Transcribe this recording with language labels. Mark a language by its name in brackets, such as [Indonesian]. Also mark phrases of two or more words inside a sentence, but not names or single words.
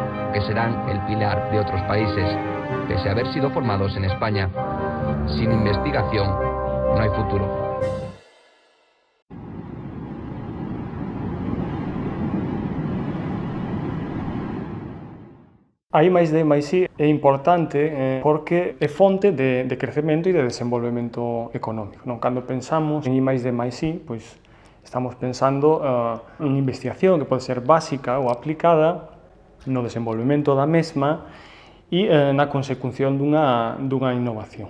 [Spanish] que serán el pilar de otros países, pese a haber sido formados en España. Sin investigación, no hay futuro. [Galician] A I+D+I é importante porque é fonte de crecemento e de desenvolvemento económico. Cando pensamos en I+D+I, pois estamos pensando en investigación que pode ser básica ou aplicada no desenvolvemento da mesma e na consecución dunha innovación.